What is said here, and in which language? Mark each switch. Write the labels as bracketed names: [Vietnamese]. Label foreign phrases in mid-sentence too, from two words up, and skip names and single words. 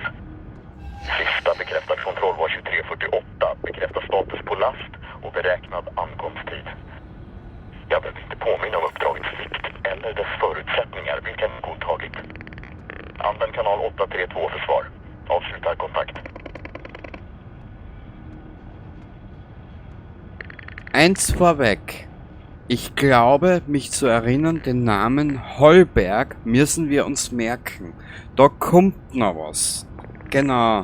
[Swedish] Sista bekräftad kontroll var 23:48, bekräftar status på last och beräknad ankomsttid. Jag behöver inte påminna om uppdragets vikt eller dess förutsättningar, vilken godtagit. Använd kanal 832 för svar. Avslutar kontakt. [German] Eins vorweg. Ich glaube, mich zu erinnern, den Namen Hollberg müssen wir uns merken. Da kommt noch was. Genau.